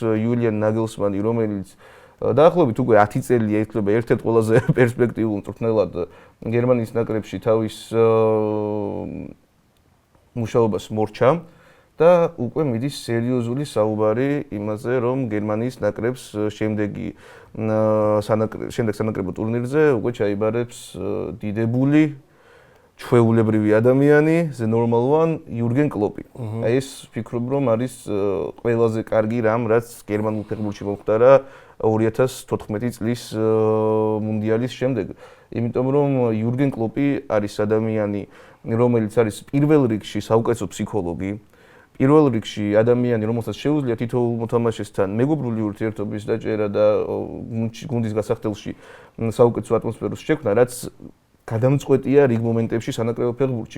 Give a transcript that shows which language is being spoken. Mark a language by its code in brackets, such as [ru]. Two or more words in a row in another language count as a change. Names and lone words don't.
[ka] იულიან ნაგელსმანი, რომელიც დაახლოებით უკვე 10 წელია ითვლება ერთ-ერთ ყველაზე პერსპექტიულ მწვრთნელად გერმანიის ნაკრებში თავის მუშაობას morča და უკვე მიდის სერიოზული საუბარი იმაზე, რომ გერმანიის ნაკრებს შემდეგ სანაკრებო ტურნირზე უკვე ჩაიბარებს დიდებული ჩვეულებრივი ადამიანი, [en] the normal one, [ka] იურგენ კლოპი. აი ეს ვფიქრობ, რომ არის ყველაზე კარგი რამ, რაც გერმანულ ფეხბურთში მომხდარა 2014 წლის მუნდიალის შემდეგ. იმიტომ რომ იურგენ კლოპი არის ადამიანი, რომელიც არის პირველ რიგში საუკეთესო ფსიქოლოგი, პირველ რიგში ადამიანი, რომელსაც შეუძლია თითოეულ მოთამაშესთან მეგობრული ურთიერთობის დაჭერა და გუნდის გასახდელში საუკეთესო ატმოსფეროს შექმნა, რაც გადამწყვეტია რიგ მომენტებში სანაკრებო ფეხბურთში.